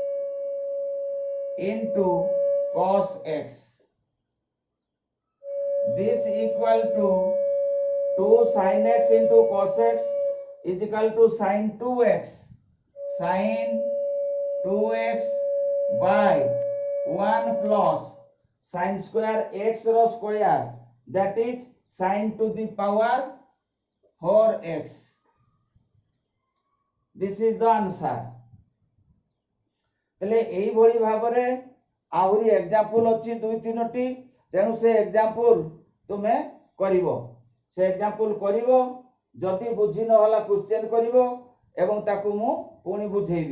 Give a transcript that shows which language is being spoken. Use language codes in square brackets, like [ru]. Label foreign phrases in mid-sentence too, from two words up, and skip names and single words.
[en] into cos x, this equal to 2 sin x into cos x is equal to sin 2x by 1 plus sin square x रो square, that is sin to the power 4x, this is the answer। [or] ତାଲେ ଏଇ ଭଳି ଭାବରେ ଆହୁରି ଏକ୍ଜାମ୍ପଲ ଅଛି 2-3ଟି, ତେଣୁ ସେ ଏକ୍ଜାମ୍ପଲ ତୁମେ କରିବ, ସେ ଏକ୍ଜାମ୍ପଲ କରିବ, ଯଦି ବୁଝି ନ ହେଲା କ୍ୱେଶ୍ଚନ କରିବ ଏବଂ ତାକୁ ମୁ ପୁଣି ବୁଝେଇବି।